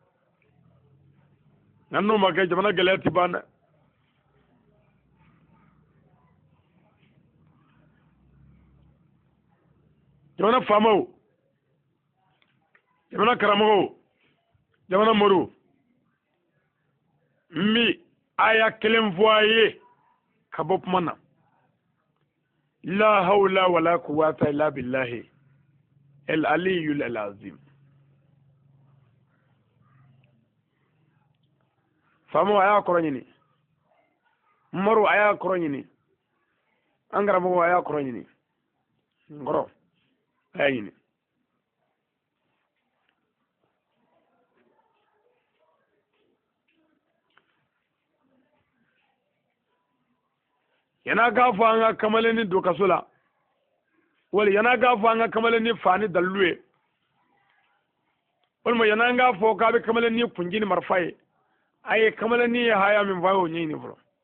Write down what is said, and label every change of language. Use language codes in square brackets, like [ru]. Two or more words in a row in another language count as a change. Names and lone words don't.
[bm] nka n'o ma kɛ jamana gɛlɛya ti ban dɛ jamana faamaw jamana karamɔgɔw jamana moriw n bɛ aya kelen fɔ a ye ka bɔ kuma na [ar] لا حول ولا قوة إلا بالله العلي العظيم [bm] faamaw a y'a kɔrɔ ɲini moriw a y'a kɔrɔ ɲini an karamɔgɔw a y'a kɔrɔ ɲini n kɔrɔ a y'a ɲini yana k'a fɔ an ka kamalenni don kaso la wali yana k'a fɔ an ka kamalenni fa ni dalilu ye walima yana k'a fɔ k'a bɛ kamalenni kunji ni marifa ye a ye kamalenni ye haya min fɔ a y'o ɲɛɲini fɔlɔ